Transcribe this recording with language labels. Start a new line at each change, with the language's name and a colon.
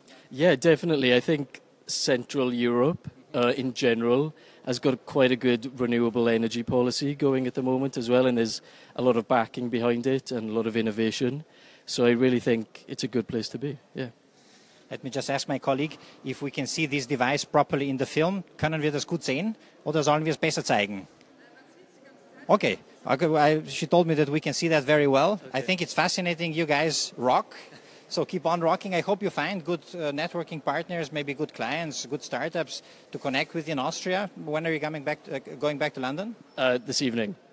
English: Yeah, definitely. I think Central Europe in general has got quite a good renewable energy policy going at the moment as well, and there's a lot of backing behind it and a lot of innovation. So I really think it's a good place to be, yeah. Let me just ask my colleague if we can see this device properly in the film.
German: Können wir das gut sehen oder sollen wir es besser zeigen?
English: Okay. She told me that we can see that very well. Okay. I think it's fascinating. You guys rock. So keep on rocking. I hope you find good networking partners, maybe good clients, good startups to connect with in Austria. When are you going back to London? This evening.